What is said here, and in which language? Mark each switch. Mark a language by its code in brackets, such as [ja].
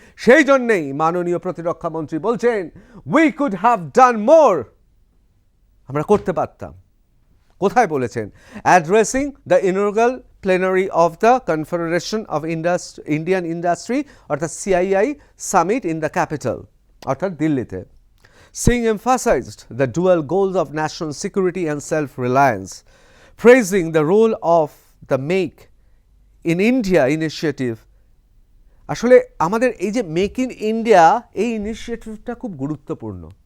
[bn] সেই জন্যেই মাননীয় প্রতিরক্ষা মন্ত্রী বলছেন [en] We could have done more. [bn] আমরা করতে পারতাম। কোথায় বলেছেন? [en] Addressing the inaugural plenary of the Confederation of Indian Industry অর্থাৎ CII summit in the capital অর্থাৎ দিল্লিতে। Singh emphasized the dual goals of national security and self-reliance, praising the role of the Make in India initiative. [bn] আসলে আমাদের এই যে make in India এই ইনিশিয়েটিভটা খুব গুরুত্বপূর্ণ।